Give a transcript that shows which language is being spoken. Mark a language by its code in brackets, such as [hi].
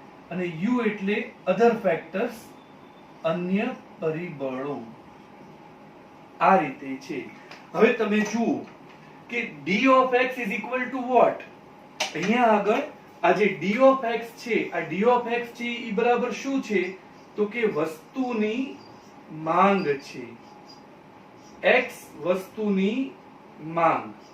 [gu] અને u એટલે અધર factors, અન્ય પરિબળો. આ રીતે છે. હવે તમે જુઓ કે [en] d of x is equal to what? [gu] અહીંયા આગળ આ જે d of x છે, આ d of x છે એ બરાબર શું છે? તો કે વસ્તુની માંગ છે. x વસ્તુની માંગ.